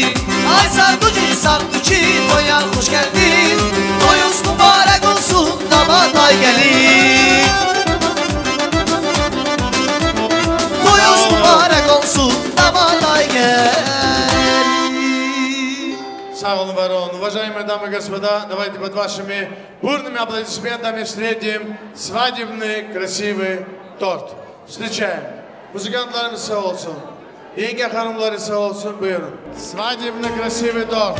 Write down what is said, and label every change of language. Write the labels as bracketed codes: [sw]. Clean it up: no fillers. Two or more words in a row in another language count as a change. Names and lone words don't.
[tr] Ay Savduci, toya hoş geldin. Toyuz mübarek olsun, damada gelin. Toyuz mübarek olsun, damada gelin. Sağ olun, var olun. [ru] Уважаемые дамы и господа, давайте под вашими бурными аплодисментами встретим свадебный красивый торт. Встречаем. [tr] Muzikantlarımız sağ olsun. Yenge hanımları sağ olsun, buyurun. [ru] Свадебный красивый торт.